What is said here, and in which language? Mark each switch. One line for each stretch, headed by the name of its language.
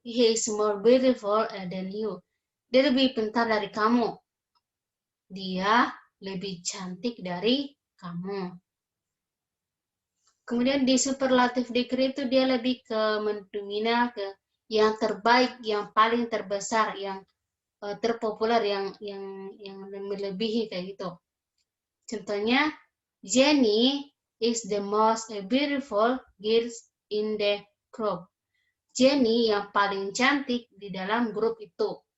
English: He is more beautiful than you.
Indonesian: Dia lebih pintar dari kamu. Dia lebih cantik dari kamu. Kemudian di superlative degree itu dia lebih ke mendominasi ke yang terbaik, yang paling terbesar, yang terpopuler, yang melebihi kayak gitu. Contohnya,
English: Jenny is the most beautiful girl in the group.
Indonesian: Jenny yang paling cantik di dalam grup itu.